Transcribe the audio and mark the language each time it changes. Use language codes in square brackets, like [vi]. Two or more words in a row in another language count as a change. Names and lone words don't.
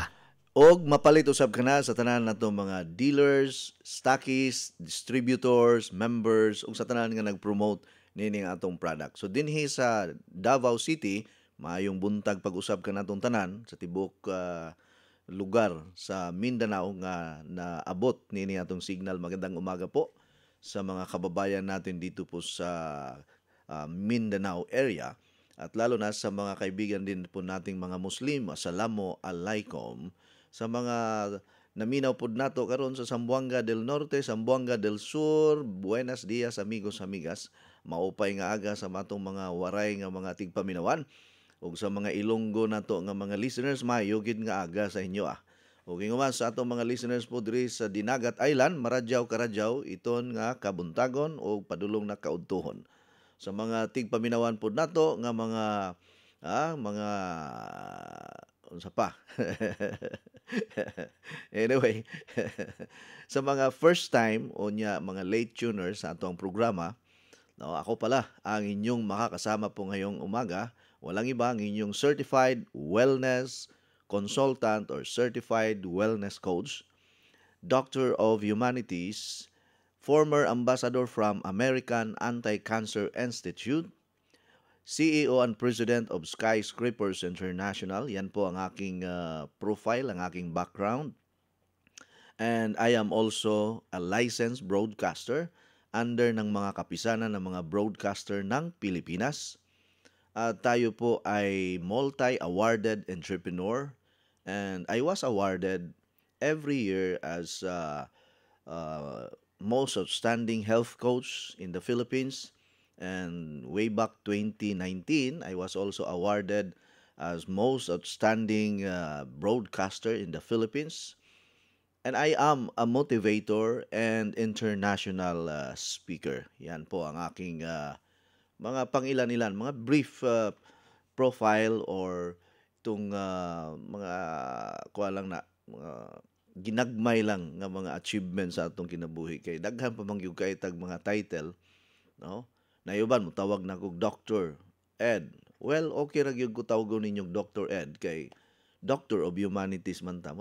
[ceb] Og mapalit usab ka na sa tanan nato mga [en] dealers, stockists, distributors, members [ceb] ug sa tanan nga nag-promote nining atong product. So dinhi sa Davao City, maayong buntag pag-usab ka natong tanan sa tibok lugar sa Mindanao nga naabot nini atong signal. [tl] Magandang umaga po sa mga kababayan natin dito po sa Mindanao area at lalo na sa mga kaibigan din po nating mga Muslim. [ar] Assalamu alaikum [ceb] sa mga naminaw pod nato karon sa Zamboanga del Norte, Zamboanga del Sur. [es] Buenos dias amigos amigas. [war] Maupay nga aga sa matong mga waray nga mga tigpaminawan. [ceb] Ug sa mga Ilonggo nato nga mga listeners, [hil] maayo gid nga aga sa inyo [ceb] Ug ingon sa atong mga listeners po diri sa Dinagat Island, [sgd] Maradyaw Karadyaw, iton nga kabuntagon o padulong na kaudtohon. [ceb] Sa mga tigpaminawan po nato nga mga unsa pa. Anyway, sa mga [en] first time [ceb] o mga [en] late tuners [ceb] sa atong programa, no, [tl] ako pala ang inyong makakasama po ngayong umaga. Walang iba ang inyong [en] Certified Wellness Consultant or Certified Wellness Coach, Doctor of Humanities, former Ambassador from American Anti-Cancer Institute, CEO and President of Skyscrapers International. [tl] Yan po ang aking profile, ang aking background. [en] And I am also a licensed broadcaster under [tl] ng mga kapisanan ng mga broadcaster ng Pilipinas. Tayo po ay [en] multi-awarded entrepreneur and I was awarded every year as most outstanding health coach in the Philippines. And way back 2019, I was also awarded as most outstanding broadcaster in the Philippines. And I am a motivator and international speaker. [tl] Yan po ang aking mga pangilan-ilan, mga [en] brief profile [tl] or itong mga mga [ceb] ginagmay lang nga mga achievements sa atong kinabuhi. Kay daghan pa man gyud kay tag mga title, no? Nayuban mo tawag na kog Dr. Ed. Well, okay ra gyud ko tawagon ninyong Dr. Ed kay [en] Doctor of Humanities [ceb] man ta.